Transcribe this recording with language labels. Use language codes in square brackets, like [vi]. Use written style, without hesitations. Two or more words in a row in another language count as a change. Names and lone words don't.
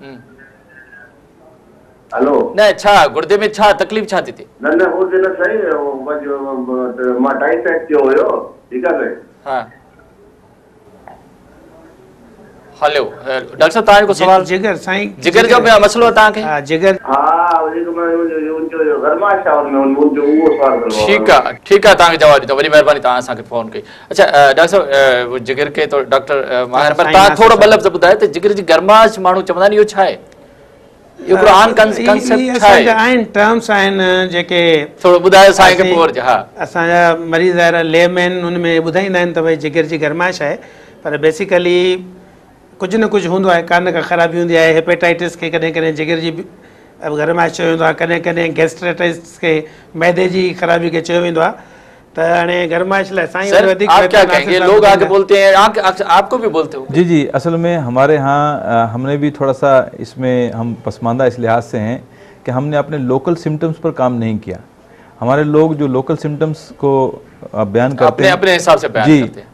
[sd] हेलो, न, छा गुर्दे में छा तकलीफ़ छा थी? न गुर्दे न साईं, मां टाइफाइड थियो हुयो। ठीकु आहे साईं। हा, हेलो डॉक्टर साहब, तव्हांजो सवाल? जिगर साईं, जिगर जो मसलो आहे तव्हांखे? हा, जिगर। [hi] ठीक है, [sd] तव्हांखे जवाब ॾींदो। वॾी महिरबानी, तव्हां असांखे फ़ोन कई। [hi] अच्छा डॉक्टर साहब, जिगर के तो डॉक्टर माहिर, [sd] पर तव्हां थोरो ॿ लफ़्ज़ ॿुधायो त जिगर जी गरमाश माण्हू चवंदा आहिनि, इहो छा आहे? इहो हिकिड़ो आन कंसेप्ट छा आहे? आहिनि टर्म्स आहिनि जेके थोरो ॿुधायो असांखे पोइ। हा, असांजा मरीज़ आहिनि लेमैन, हुन में ॿुधाईंदा आहिनि त भई जिगर जी गरमाश आहे, पर बेसिकली कुझु न कुझु हूंदो आहे, कान का ख़राबी हूंदी आहे। हेपेटाइटिस खे कॾहिं कॾहिं जिगर जी गरमाश चयो वेंदो आहे, कॾहिं कॾहिं गैस्ट्राइटिस खे मैदे जी ख़राबी खे चयो वेंदो आहे। त हाणे गरमाश लाइ साईं वधीक [hi] लोग आगे बोलते हैं, आपको भी बोलते हो? जी जी, असल में हमारे यहाँ हमने भी थोड़ा सा इसमें हम पसमानदा इस लिहाज से हैं कि हमने अपने [en] local symptoms [hi] पर काम नहीं किया। हमारे लोग जो [en] local symptoms [hi] को बयान करते हैं अपने हिसाब से बयान करते हैं,